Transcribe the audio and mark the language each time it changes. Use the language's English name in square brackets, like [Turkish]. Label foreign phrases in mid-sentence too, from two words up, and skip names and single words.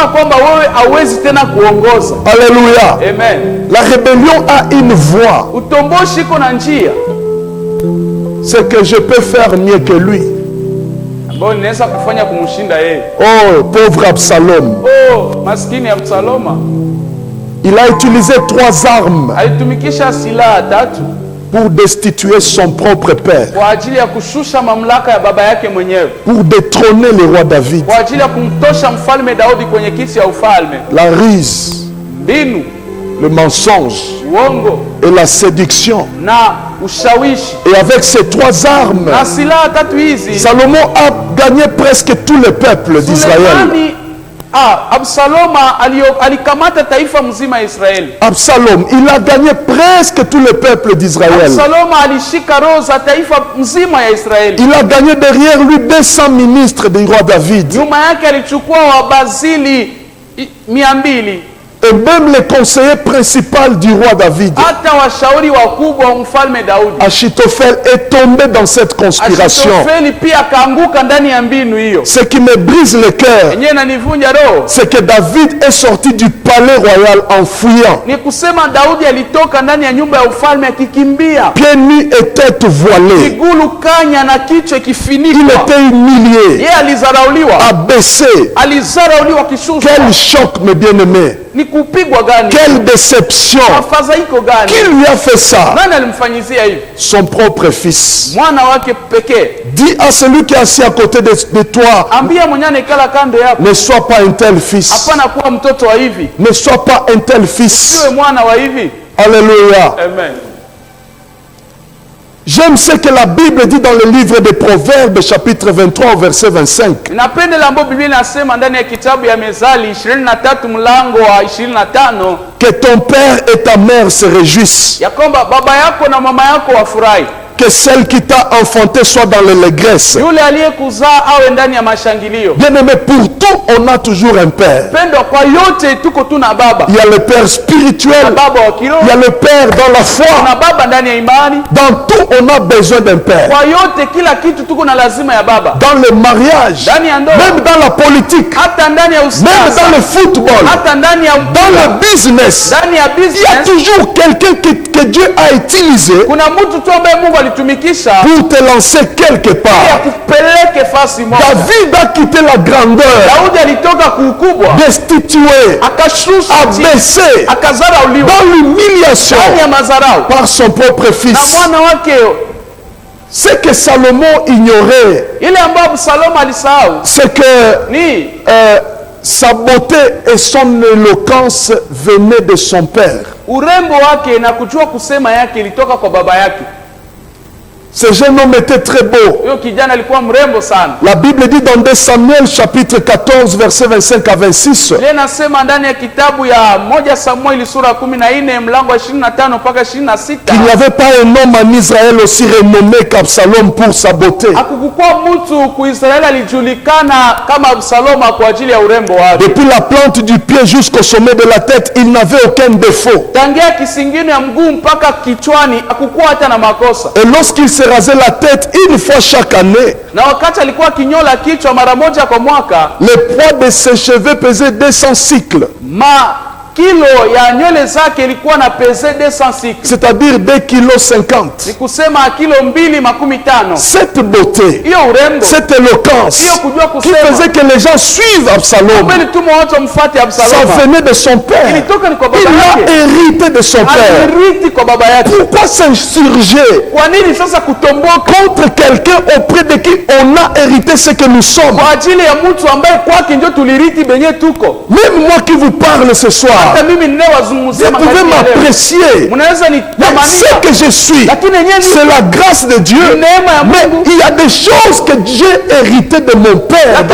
[French] Alléluia. Amen. La rébellion a une voix. C'est que je peux faire mieux que lui. Oh, pauvre Absalom. [Swahili] mtoto maskini ya Absaloma [French] Il a utilisé 3 armes [Swahili] alitumikisha silaha 3 [French] pour destituer son propre père, [Swahili] kwa ajili ya kushusha mamlaka ya baba yake mwenyewe, [French] pour détrôner le roi David. [Swahili] kwa ajili ya kumtosha mfalme Daudi kwenye kiti ya ufalme. [French] La ruse, [Swahili] Mbinu, [French] le mensonge [Swahili] uongo [French] et la séduction. [Swahili] na ushawishi. [French] Et avec ces 3 armes, [Swahili] Na silaha 3 hizi [French] Salomon a gagné presque tout le peuple d'Israël. [Swahili] Sulemani, Absaloma alikamata taifa mzima ya Israeli. [French] Absalom, il a gagné presque tout le peuple d'Israël. [Swahili] Absaloma alishika roho za taifa mzima ya Israeli. [French] Il a gagné derrière lui 200 ministres du roi David. [Swahili] Nyuma yake alichukua wabazili 200, [French] Et même le conseiller principal du roi David, [Swahili] hata washauri wakubwa wa mfalme Daudi. [French] Achitophel, est tombé dans cette conspiration. [Swahili] Achitofeli pia akaanguka ndani ya mbinu hiyo. [French] Ce qui me brise le cœur, [Swahili] Yenyewe inanivunja roho [French] c'est que David est sorti du palais royal en fuyant, [Swahili] ni kusema Daudi alitoka ndani ya nyumba ya ufalme akikimbia, [French] pieds nus et tête voilée. [Swahili] miguu kanya na kichwa [French] Il [Swahili] kifinikwa. [French] était humilié, [Swahili] Yeye alizarauliwa, [French] abaissé. [Swahili] alizarauliwa kishushwa. [French] Quel choc, mes bien-aimés. [Swahili] Ni kupigwa gani? [French] Quelle déception. [Swahili] Mafadhaiko gani? [French] Qui lui a fait ça? [Swahili] Nani alimfanyizia hivi? [French] Son propre fils. [Swahili] Mwana wake pekee. [French] Dis à celui qui est assis à côté de toi, [Swahili] Ambia mwenye anekala kando yako, [French] ne sois pas un tel fils. [Swahili] hapana kuwa mtoto wa hivi, [French] Ne sois pas un tel fils. [Swahili] siwe mwana wa hivi. [French] Alléluia. Amen. J'aime ce que la Bible dit dans le livre des Proverbes, chapitre 23, verset 25. [Swahili] Napenda ambapo Biblia inasema ndani ya kitabu ya Mezali 23 mlango wa 25 [French] Que ton père et ta mère se réjouissent. [Swahili] ya kwamba baba yako na mama yako wafurahi, [French] Que celle qui t'a enfanté soit dans l'allégresse. [Swahili] yule aliyekuzaa awe ndani ya mashangilio. [French] Bien-aimé, pour tout, on a toujours un père. [Swahili] Pendo kwa yote tuko tuna baba. [French] Il y a le père [Swahili] Na [French] spirituel, [Swahili] baba wa kiroho, [French] il y a le père dans la foi. [Swahili] na baba ndani ya imani. [French] Dans tout, on a besoin d'un père. [Swahili] Kwa yote kila kitu tuko na lazima ya baba. [French] Dans le mariage, [Swahili] Ndani ya ndoa, [French] même dans la politique, [Swahili] hata ndani ya [French] même dans [Swahili] usiasa, [French] le football, [Swahili] hata ndani ya [French] dans le business, [Swahili] ndani ya [French] il y a [Swahili] business. [French] toujours quelqu'un que Dieu a utilisé [Swahili] Kuna mtu tu ambaye Mungu alitumikisha [French] pour te lancer quelque [Swahili] ya [French] part. [Swahili] kupeleke fasi moja. [French] David a quitté la grandeur, [Swahili] Daudi alitoka kuukubwa, [French] destitué, [Swahili] akashushwa chini, [French] abaissé, [Swahili] akazarauliwa [French] dans l'humiliation [Swahili] ndani ya mazarau [French] par son propre [Swahili] na [French] fils. [Swahili] mwana wake. [French] Ce que Salomon ignorait, [Swahili] Ile ambayo Salomo alisahau [French] c'est que [Swahili] ni [French] sa beauté et son éloquence venaient de son père. [Swahili] urembo wake na kujua kusema yake ilitoka kwa baba yake. [French] Ce jeune homme était très beau. [Swahili] Huyo kijana alikuwa mrembo sana. [French] La Bible dit dans 2 Samuel chapitre 14 verset 25 à 26 [Swahili] Ile nasema ndani ya kitabu ya 1 Samueli sura 14 mlango wa 25 mpaka 26, [French] qu'il n'y avait pas un homme en Israël aussi renommé qu'Absalom pour sa beauté. [Swahili] hakukuwa mtu kuisraeli alijulikana kama Absaloma kwa ajili ya urembo wake. [French] Depuis la plante du pied jusqu'au sommet de la tête, il n'avait aucun défaut. [Swahili] Tangia kisingino ya mguu mpaka kichwani hakukuwa hata na makosa. [French] Et lorsqu'il se rasait la tête une fois chaque année, [Swahili] Na wakati alikuwa kinyola kichwa mara moja kwa mwaka, [French] le poids de ses cheveux pesait 200 cycles, [Swahili] kilo ya nywele zake ilikuwa na pese 200 cycles, [French] c'est-à-dire 2,50 kg. [Swahili] ni kusema kilo 2.50. [French] Cette beauté, [Swahili] Hiyo urembo, [French] cette éloquence [Swahili] hiyo kujua [French] qui [Swahili] kusema, [French] faisait que les gens suivent Absalom, [Swahili] mbele tuma watu wamfuate [French] ça [Swahili] Absaloma, [French] venait de son père. [Swahili] ilitoka ni kwa [French] Il [Swahili] baba [French] a [Swahili] yake, [French] hérité de son père. [Swahili] alirithi kwa baba yake. [French] Pourquoi s'insurger [Swahili] Kwa nini sasa kutomboka [French] contre quelqu'un auprès de qui on a hérité ce que nous sommes? [Swahili] kwa ajili ya mtu ambaye kwake ndio tulirithi benye tuko? [French] Même moi qui vous parle ce soir, [Swahili] Hata mimi [French] vous [Swahili] ninawazungumzia [French] pouvez [Swahili] magharibi ya leo, [French] m'apprécier. [Swahili] mnaweza [French] Mais [Swahili] nitamania, [French] ce que je suis, [Swahili] lakini yenyewe [French] c'est la grâce de Dieu. [Swahili] neema ya [French] Mais [Swahili] Mungu. [French] il y a des choses que j'ai héritées de mon père dans